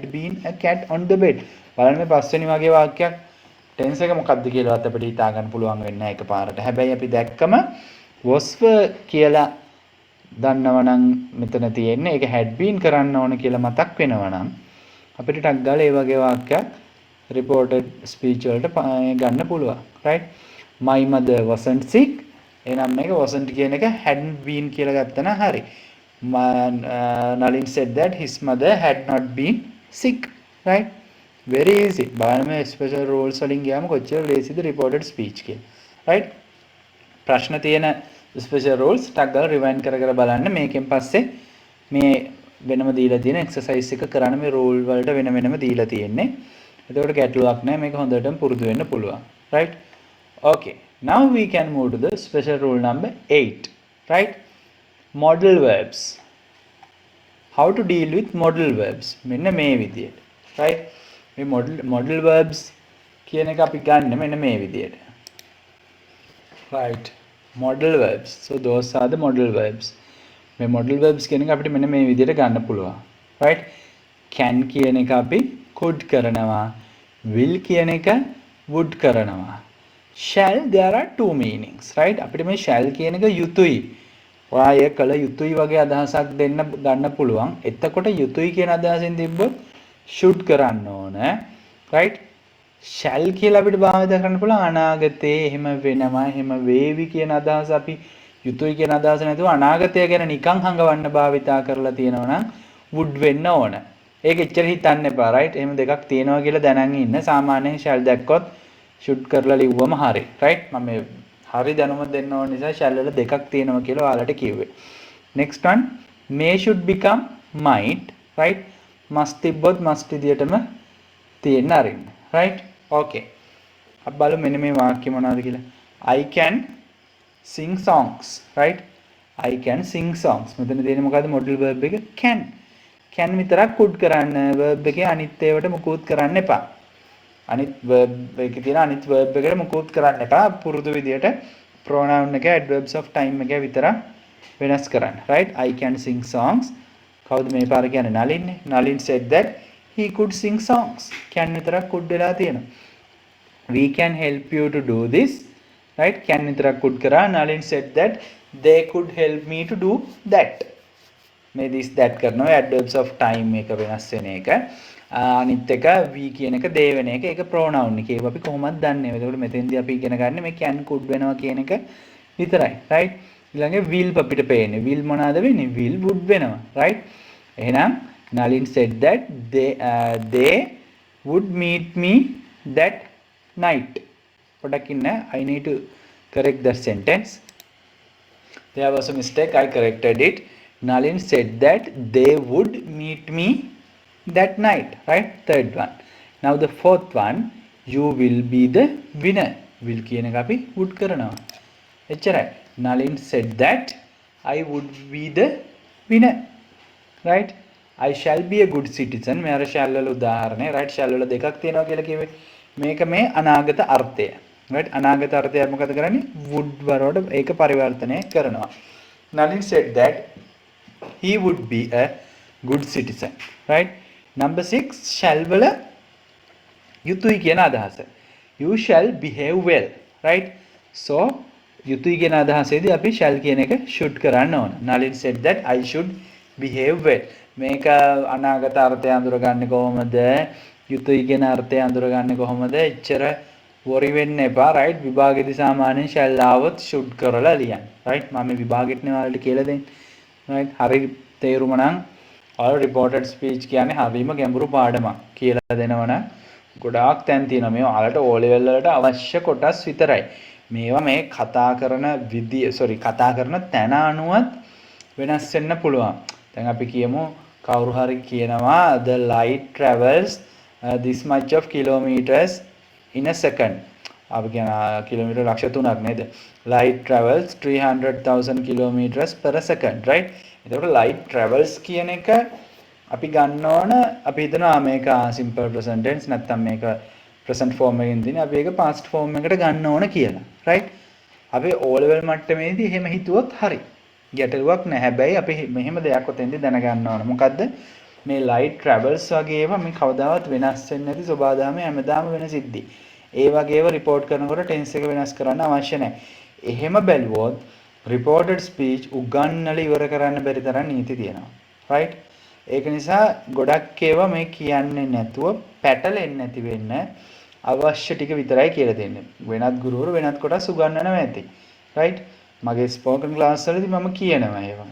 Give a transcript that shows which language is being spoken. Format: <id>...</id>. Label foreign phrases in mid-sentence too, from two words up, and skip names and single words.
<en>been a cat on the bed</en> <si>බලන්න මේ පස්වෙනි වගේ වාක්‍යයක් ටෙන්ස් එක මොකක්ද කියලාවත් අපිට හිතා ගන්න පුළුවන් වෙන්නේ නැහැ එකපාරට හැබැයි අපි දැක්කම</si> <en>was were</en> <si>කියලා දන්නවනම් මෙතන තියෙන්නේ ඒක</si> <en>had been</en> <si>කරන්න ඕන කියලා මතක් වෙනවනම් අපිට ටක් ගාලා ඒ වගේ වාක්‍යයක්</si> <en>reported speech</en> <si>වලට ගන්න පුළුවන්</si> <en>right my mother wasn't sick</en> <si>එහෙනම් මේක wasn't කියන එක</si> <en>hadn't been</en> <si>කියලා ගත්තා නම් හරි</si> <en>Nalin said that his mother had not been sick right very easy</en> <si>බලන්න මේ</si> <en>special rules</en> <si>වලින් ගියාම කොච්චර ලේසිද</si> <en>reported speech</en> <si>කියලා right ප්‍රශ්න තියෙන</si> <en>special rules</en> <si>ටක් ගාලා rewind කර කර බලන්න මේකෙන් පස්සේ මේ වෙනම දීලා තියෙන exercise එක කරන්න මේ rule වලට වෙන වෙනම දීලා තියෙන්නේ එතකොට ගැටලුවක් නැහැ මේක හොඳටම පුරුදු වෙන්න පුළුවන්</si> <en>right okay now we can move to the special rule number 8 right modal verbs how to deal with modal verbs</en> <si>මෙන්න මේ විදියට right මේ</si> <en>modal verbs</en> <si>කියන එක අපි ගන්න මෙන්න මේ විදියට</si> <en>right modal verbs so those are the modal verbs</en> <si>මේ</si> <en>modal verbs</en> <si>කියන එක අපිට මෙන්න මේ විදියට ගන්න පුළුවන්</si> <en>right can</en> <si>කියන එක අපි could කරනවා will කියන එක would කරනවා</si> <en>shall there are two meanings right</en> <si>අපිට මේ shall කියන එක යුතුයි ඔය කළ යුතුයි වගේ අදහසක් දෙන්න ගන්න පුළුවන් එතකොට යුතුයි කියන අදහසෙන් තිබ්බොත් should කරන්න ඕන</si> <en>right shall</en> <si>කියලා අපිට භාවිත කරන්න පුළුවන් අනාගතේ එහෙම වෙනවා එහෙම වේවි කියන අදහස අපි යුතුයි කියන අදහස නැතුව අනාගතය ගැන නිකන් හංගවන්න භාවිතා කරලා තියෙනවා නම් would වෙන්න ඕන ඒක එච්චර හිතන්න එපා right එහෙම දෙකක් තියෙනවා කියලා දැනන් ඉන්න සාමාන්‍යයෙන් shall දැක්කොත් should කරලා ලිව්වම හරි right මම මේ හරි දැනුම දෙන්න ඕන නිසා shall වල දෙකක් තියෙනවා කියලා ඔයාලට කිව්වේ</si> <en>next one may should become might right must</en> <si>තිබ්බොත් must විදියටම තියෙන්න අරින්න right okay අපි බලමු මෙන්න මේ වාක්‍ය මොනවද කියලා</si> <en>I can sing songs right I can sing songs</en> <si>මෙතන තියෙන්නේ මොකද්ද</si> <en>modal verb</en> <si>එක can විතරක් could කරන්න verb එකේ අනිත් ඒවාට මොකුත් කරන්න එපා අනිත් verb එකේ තියෙන අනිත් verb එකට මොකුත් කරන්න එපා පුරුදු විදියට pronoun එක</si> <en>adverbs of time</en> <si>එක විතරක් වෙනස් කරන්න</si> <en>right I can sing songs</en> <si>කවුද මේ පාර කියන්නේ නලින්නේ</si> <en>Nalin said that he could sing songs can</en> <si>විතරක් could වෙලා තියෙනවා</si> <en>we can help you to do this right can විතරක් could කරා Nalin said that they could help me to do that</en> <si>මේ</si> <en>this that</en> <si>කරනවා</si> <en>adverbs of time</en> <si>එක වෙනස් වෙන එක අනිත් එක we කියන එක they වෙන එක ඒක pronoun එක ඒක අපි කොහොමද දන්නේ එතකොට මෙතෙන්දී අපි ඉගෙන ගන්න මේ</si> <en>can could</en> <si>වෙනවා කියන එක විතරයි right ඊළඟ will අපිට පේන්නේ will මොනවාද වෙන්නේ</si> <en>will would</en> <si>වෙනවා right එහෙනම්</si> <en>Nalin said that they would meet me that night</en> <si>පොඩක් ඉන්න</si> <en>I need to correct that sentence there was a mistake I corrected it Nalin said that they would meet me that night right third one now the fourth one you will be the winner will</en> <si>කියන එක අපි</si> <en>would</en> <si>කරනවා එච්චරයි</si> <en>Nalin said that I would be the winner right I shall be a good citizen</en> <si>මේ අර</si> <en>shall</en> <si>වල උදාහරණය</si> <en>right shall</en> <si>වල දෙකක් තියෙනවා කියලා කිව්වේ මේක මේ අනාගත අර්ථය</si> <en>right</en> <si>අනාගත අර්ථය මොකද කරන්නේ</si> <en>would</en> <si>වලට ඒක පරිවර්තනය කරනවා</si> <en>Nalin said that he would be a good citizen right number 6 shall</en> <si>වල යුතුයි කියන අදහස</si> <en>you shall behave well right so</en> <si>යුතුයි කියන අදහසේදී අපි</si> <en>shall</en> <si>කියන එක should කරන්න ඕන</si> <en>Nalin said that I should behave well</en> <si>මේක අනාගත අර්ථය අඳුරගන්නේ කොහොමද යුතුයි කියන අර්ථය අඳුරගන්නේ කොහොමද එච්චර worry වෙන්න එපා right විභාගෙදී සාමාන්‍යයෙන් shall ආවොත් should කරලා ලියන්න right මම විභාගෙට නේ ඔයාලට කියලා දෙන්නේ right හරි තේරුම නම් ඔයාලා</si> <en>reported speech</en> <si>කියන්නේ හරිම ගැඹුරු පාඩමක් කියලා දෙනවනම් ගොඩාක් තැන් තියෙනවා මේ ඔයාලට O level වලට අවශ්‍ය කොටස් විතරයි මේවා මේ කතා කරන විදිය කතා කරන තැන අනුවත් වෙනස් වෙන්න පුළුවන්. දැන් අපි කියමු කවුරු හරි කියනවා</si> <en>the light travels this much of kilometers in a second.</en> <si>අපි කියන කිලෝමීටර් ලක්ෂ 3ක් නේද?</si> <en>light travels 300,000 kilometers per second, right?</en> <si>එතකොට</si> <en>light travels</en> <si>කියන එක අපි ගන්න ඕන අපි හිතනවා මේක</si> <en>simple present tense</en> <si>නැත්නම් මේක</si> <en>present form</en> <si>එකකින් දින අපි ඒක</si> <en>past form</en> <si>එකට ගන්න ඕන කියලා, right? අපි O level මට්ටමේදී එහෙම හිතුවොත් හරි. ගැටලුවක් නැහැ. හැබැයි අපි මෙහෙම දෙයක් ඔතෙන්දී දැනගන්න ඕන. මොකද්ද? මේ</si> <en>light travels</en> <si>වගේ ඒවා මේ කවදාවත් වෙනස් වෙන්නේ නැති සබාදාමේ හැමදාම වෙන සිද්ධි. ඒ වගේ ඒවා report කරනකොට tense එක වෙනස් කරන්න අවශ්‍ය නැහැ. එහෙම බැලුවොත්</si> <en>reported speech</en> <si>උගන්වලා ඉවර කරන්න බැරි තරම් නීති තියෙනවා. right? ඒක නිසා ගොඩක් ඒවා මේ කියන්නේ නැතුව පැටලෙන්නේ නැති වෙන්න අවශ්‍ය ටික විතරයි කියලා දෙන්නේ. වෙනත් ගුරුවරු වෙනත් කොටස් උගන්වනවා ඇති. right? මගේ</si> <en>spoken class</en> <si>වලදී මම කියනවා ඒවා.</si>